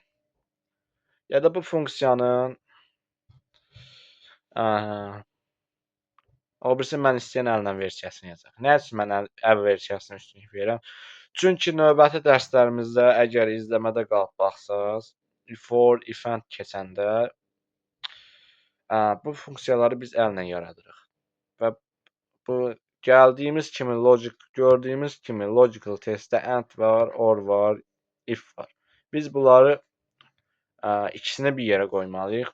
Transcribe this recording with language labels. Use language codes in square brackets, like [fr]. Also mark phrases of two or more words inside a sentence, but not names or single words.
[az] Ya da bu funksiyanın o birisi mən istəyən əllə versiyasını yazacaq. Nə üçün mən əl versiyasını üstünlük verirəm? Çünki növbəti dərslərimizdə əgər izləmədə qalıb baxsaz, [en] if for, if and [az] keçəndə bu funksiyaları biz əllə yaradırıq. Və bu gördüyümüz kimi [en] logical testdə [az] and var, or var, if var. Biz bunları ikisini bir yerə qoymalıyıq.